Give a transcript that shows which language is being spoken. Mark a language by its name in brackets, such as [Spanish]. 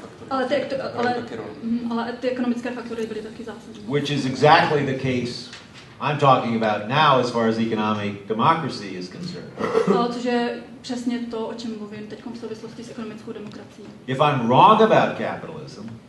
[Czech] Ale ty ekonomické faktory byly taky zásadní. [English] Which is exactly the case I'm talking about now as far as economic democracy is concerned. [Czech] Což je přesně to, o čem mluvím teď v souvislosti s ekonomickou demokracií. [English] If I'm wrong about capitalism,